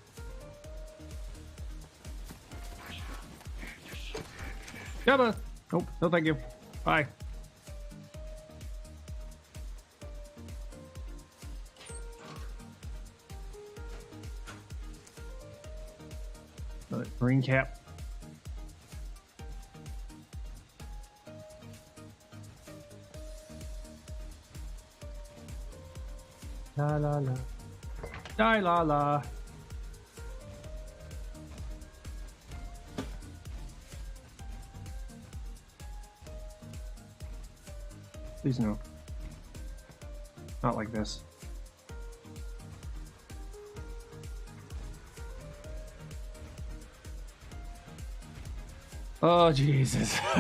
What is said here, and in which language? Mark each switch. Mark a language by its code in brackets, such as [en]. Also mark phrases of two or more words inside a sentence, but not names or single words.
[en] Yabba! Nope, no thank you. Bye. Green cap. La la la. Die la la. Please no. Not like this. Oh, Jesus.